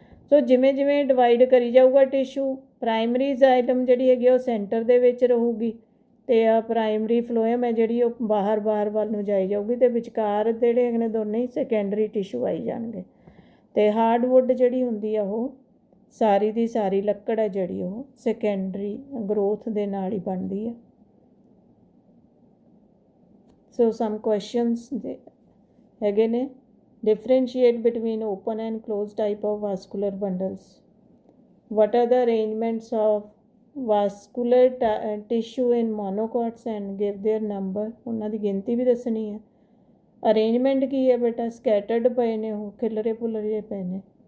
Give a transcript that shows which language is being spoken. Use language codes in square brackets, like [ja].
[pa] ਸੋ ਜਿਵੇਂ ਜਿਵੇਂ ਡਿਵਾਈਡ ਕਰੀ ਜਾਊਗਾ ਟਿਸ਼ੂ, ਪ੍ਰਾਇਮਰੀ ਜ਼ਾਈਲਮ ਜਿਹੜੀ ਹੈਗੀ ਉਹ ਸੈਂਟਰ ਦੇ ਵਿੱਚ ਰਹੂਗੀ, ਅਤੇ ਆ ਪ੍ਰਾਇਮਰੀ ਫਲੋਇਮ ਹੈ ਜਿਹੜੀ ਉਹ ਬਾਹਰ ਵੱਲ ਨੂੰ ਜਾਈ ਜਾਊਗੀ, ਅਤੇ ਵਿਚਕਾਰ ਜਿਹੜੇ ਹੈਗੇ ਨੇ ਦੋਨੇ ਹੀ ਸੈਕੰਡਰੀ ਟਿਸ਼ੂ ਆਈ ਜਾਣਗੇ। ਅਤੇ ਹਾਰਡਵੁੱਡ ਜਿਹੜੀ ਹੁੰਦੀ ਆ ਉਹ ਸਾਰੀ ਦੀ ਸਾਰੀ ਲੱਕੜ ਹੈ ਜਿਹੜੀ ਉਹ ਸੈਕੰਡਰੀ ਗਰੋਥ ਦੇ ਨਾਲ ਹੀ ਬਣਦੀ ਹੈ। ਸੋ ਸਮ ਕੁਐਸਚਨਸ ਹੈਗੇ ਨੇ, [en] differentiate between open and closed type of vascular bundles, what are the arrangements of vascular tissue in monocots and give their number, [pa] ਉਹਨਾਂ ਦੀ ਗਿਣਤੀ ਵੀ ਦੱਸਣੀ ਹੈ। ਅਰੇਂਜਮੈਂਟ ਕੀ ਹੈ ਬੇਟਾ, ਸਕੈਟਰਡ ਪਏ ਨੇ, ਉਹ ਖਿਲਰੇ ਭੁਲਰੇ ਪਏ ਨੇ।